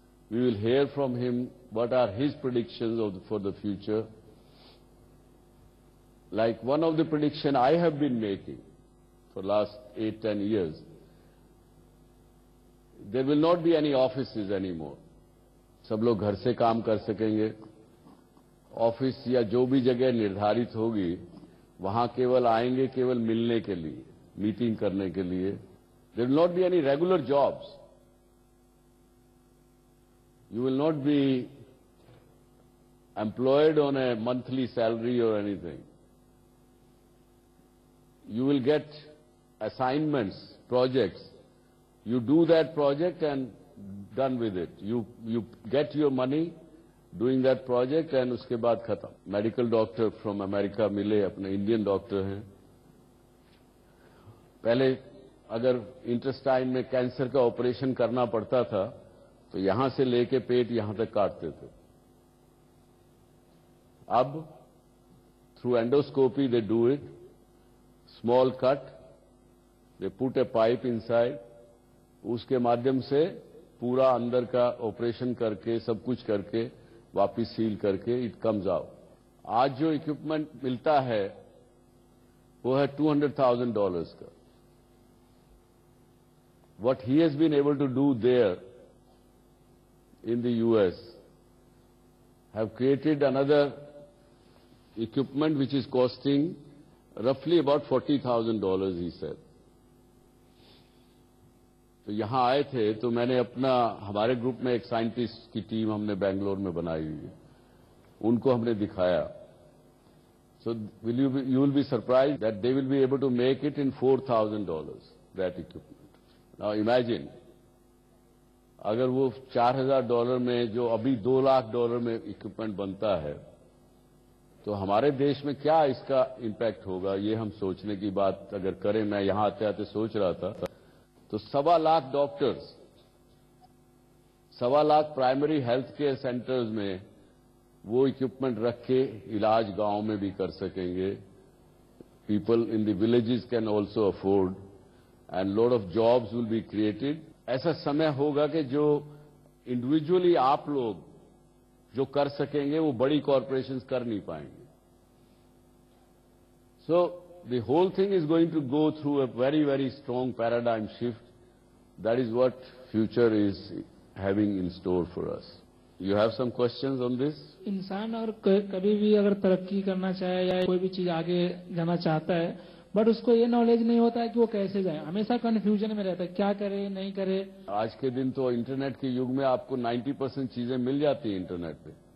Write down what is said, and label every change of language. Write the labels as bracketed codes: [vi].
[en] We will hear from him what are his predictions for the future. Like one of the predictions I have been making for last 8-10 years, there will not be any offices anymore. [hi] सब लोग घर से काम कर सकेंगे. Office या जो भी जगह निर्धारित होगी वहां केवल आएंगे केवल मिलने के लिए, मीटिंग करने के लिए. [en] There will not be any regular jobs. You will not be employed on a monthly salary or anything. You will get assignments, projects. You do that project and done with it. You get your money doing that project and [hi] उसके बाद खत्म. Medical doctor from America मिले, अपने Indian doctor हैं. पहले अगर intestine में cancer का ऑपरेशन करना पड़ता था तो यहां से लेके पेट यहां तक काटते थे. [en] अब through endoscopy they do it, small cut, they put a pipe inside, [hi] उसके माध्यम से पूरा अंदर का ऑपरेशन करके सब कुछ करके वापिस सील करके [en] It comes out. [hi] आज जो इक्विपमेंट मिलता है वो है $200,000 का. [en] What he has been able to do there in the US have created another equipment which is costing roughly about $40,000, he said. [hi] तो यहाँ आए थे तो मैंने हमारे ग्रुप में एक साइंटिस्ट की टीम हमने बेंगलोर में बनाई हुई है, उनको हमने दिखाया. [en] So you will be surprised that they will be able to make it in $4,000, that equipment. Now imagine, [hi] अगर वो $4,000 में जो अभी $2,00,000 में इक्विपमेंट बनता है तो हमारे देश में क्या इसका इम्पैक्ट होगा, ये हम सोचने की बात अगर करें. मैं यहाँ आते आते सोच रहा था तो 1,25,000 doctors, 1,25,000 primary health care centres में वो इक्विपमेंट रख के इलाज गांव में भी कर सकेंगे. [en] People in the villages can also afford, and lot of jobs will be created. [hi] ऐसा समय होगा कि जो इंडिविजुअली आप लोग जो कर सकेंगे वो बड़ी कॉरपोरेशंस कर नहीं पाएंगे. [en] So the whole thing is going to go through a very, very strong paradigm shift. That is what future is having in store for us. You have some questions on this? [hi] इंसान और कभी भी अगर तरक्की करना चाहे या कोई भी चीज आगे जाना चाहता है, बट उसको ये नॉलेज नहीं होता है कि वो कैसे जाए. हमेशा कंफ्यूजन में रहता है, क्या करे नहीं करे. आज के दिन तो इंटरनेट के युग में आपको 90% चीजें मिल जाती हैं इंटरनेट पे.